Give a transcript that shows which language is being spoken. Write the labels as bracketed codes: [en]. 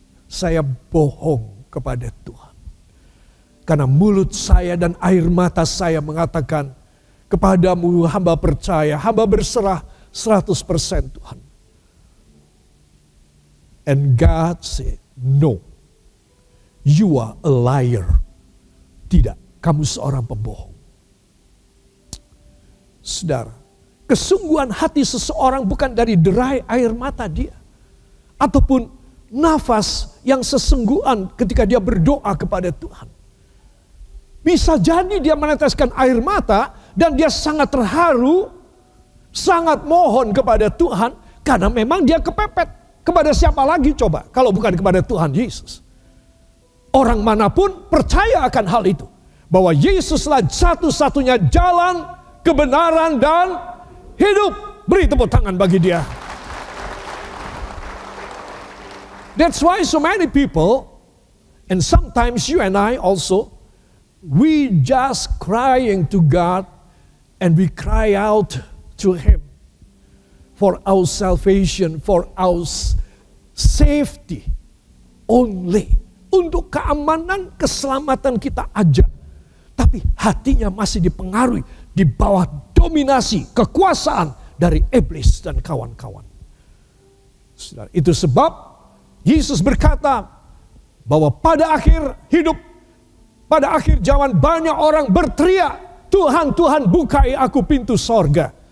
[id] Saya bohong kepada Tuhan. Karena mulut saya dan air mata saya mengatakan, kepadamu hamba percaya, hamba berserah 100% Tuhan. [en] And God said, no, you are a liar. [id] Tidak, kamu seorang pembohong. Saudara, kesungguhan hati seseorang bukan dari derai air mata dia. Ataupun nafas yang sesungguhan ketika dia berdoa kepada Tuhan. Bisa jadi dia meneteskan air mata dan dia sangat terharu, sangat mohon kepada Tuhan karena memang dia kepepet. Kepada siapa lagi coba kalau bukan kepada Tuhan Yesus? Orang manapun percaya akan hal itu. Bahwa Yesuslah satu-satunya jalan, kebenaran dan hidup. Beri tepuk tangan bagi dia. [en] That's why so many people, and sometimes you and I also, we just crying to God and we cry out to Him for our salvation, for our safety only. [id] Untuk keamanan, keselamatan kita aja. Tapi hatinya masih dipengaruhi di bawah dominasi, kekuasaan dari iblis dan kawan-kawan. Itu sebab Yesus berkata bahwa pada akhir hidup, pada akhir zaman banyak orang berteriak, Tuhan, Tuhan bukai aku pintu sorga.